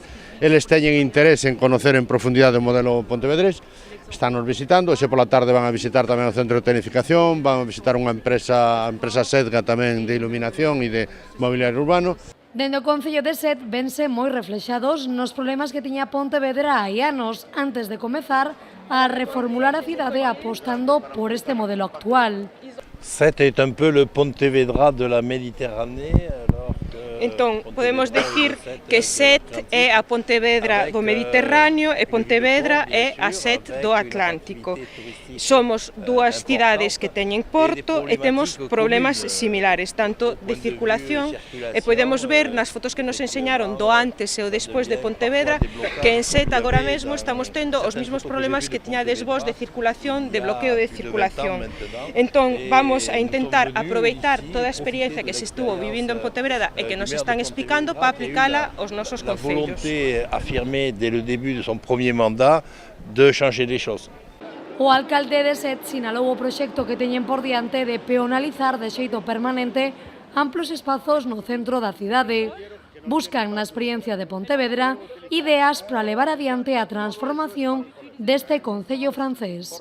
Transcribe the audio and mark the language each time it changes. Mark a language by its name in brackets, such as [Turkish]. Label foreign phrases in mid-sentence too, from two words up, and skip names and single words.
[Galician] Eles teñen interés en conocer en profundidade o modelo pontevedrés, están nos visitando, hoxe pola tarde van a visitar tamén o centro de tecnificación, van a visitar unha empresa, a empresa Sedga tamén de iluminación e de mobiliario urbano. Dende o Concello de Set vense moi reflexados nos problemas que tiña Pontevedra hai anos antes de comezar a reformular a cidade apostando por este modelo actual. [French] Set est un peu le Pontevedra de la Méditerranée. [Galician] Entón, podemos decir que Set é a Pontevedra do Mediterráneo e Pontevedra é a Set do Atlántico. Somos dúas cidades que teñen porto e temos problemas similares, tanto de circulación, e podemos ver nas fotos que nos enseñaron do antes e o despois de Pontevedra que en Set agora mesmo estamos tendo os mesmos problemas que tiñades vos de circulación, de bloqueo de circulación. Entón, vamos a intentar aproveitar toda a experiencia que se estuvo vivindo en Pontevedra e que nos están explicando para aplicala aos nosos concellos. [French] La volonté affirmée dès le début de son premier mandat de changer les choses. [Galician] O alcalde de Set sinalou o proxecto que teñen por diante de peonalizar de xeito permanente amplos espazos no centro da cidade. Buscan na experiencia de Pontevedra ideas para levar adiante a transformación deste concello francés.